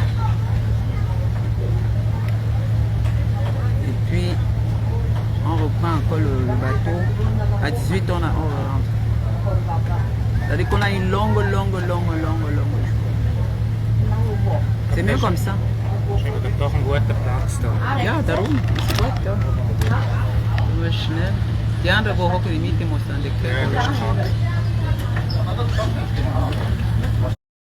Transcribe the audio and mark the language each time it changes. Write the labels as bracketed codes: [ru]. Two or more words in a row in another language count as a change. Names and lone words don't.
[fr] Et puis, on reprend encore le bateau. À 18 ans, on rentre. C'est-à-dire qu'on a une longue journée. C'est mieux comme ça. [de] Das ist doch ein guter Platz da. Ja, darum. Ist gut, ja. Nur schnell. Die andere Woche limite muss dann die Ja, das ist krank.